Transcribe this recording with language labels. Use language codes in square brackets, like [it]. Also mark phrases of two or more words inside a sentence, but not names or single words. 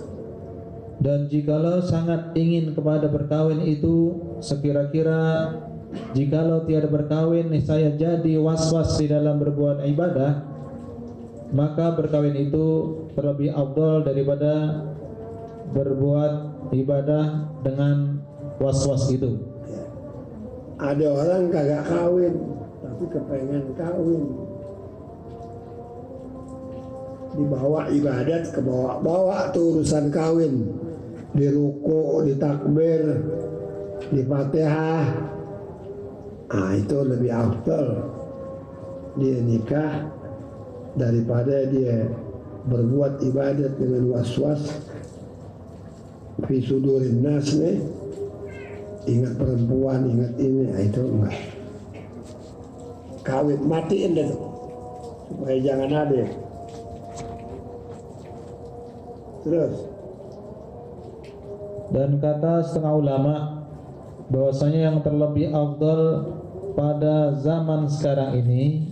[ms] Dan jikalau sangat ingin kepada berkawin itu, sekira-kira jikalau tiada berkawin niscaya jadi was-was di dalam berbuat ibadah, maka berkawin itu terlebih afdal daripada berbuat ibadah dengan was-was itu. [bew] ada orang kagak kawin tapi kepengen kawin, dibawa ibadat ke bawa tuh urusan kawin, di ruku, di takbir, di fatihah. Itu lebih afdal dia nikah daripada dia berbuat ibadat dengan was-was [ar] fi sudurin nas [bew] nih, ingat perempuan, ingat ini. Itu enggak, kawin matiin deh supaya jangan ada. Terus [ms] Dan kata setengah ulama bahwasanya yang terlebih afdal pada zaman sekarang ini,